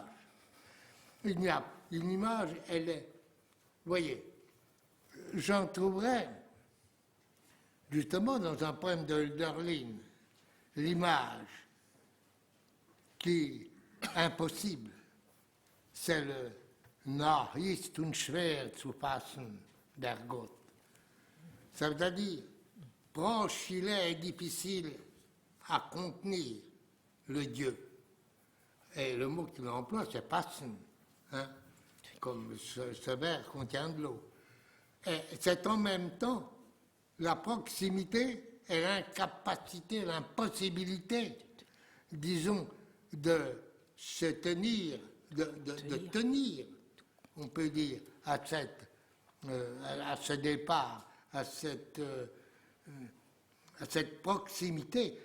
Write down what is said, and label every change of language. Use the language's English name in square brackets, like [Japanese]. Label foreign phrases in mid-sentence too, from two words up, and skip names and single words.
[French] Il y a une image, elle est... Voyez, j'en trouverais, justement dans un poème de Hölderlin, l'image qui est impossible, c'est le [German] Nach ist und schwer zu fassen der Gott. [French] Ça veut dire, proche il est et difficile à contenir le Dieu. Et le mot qu'il emploie, c'est passen, hein, comme ce verre contient de l'eau. Et c'est en même temps la proximité et l'incapacité, l'impossibilité, disons, de se tenir, de tenir, on peut dire, à ce départ, à cette proximité.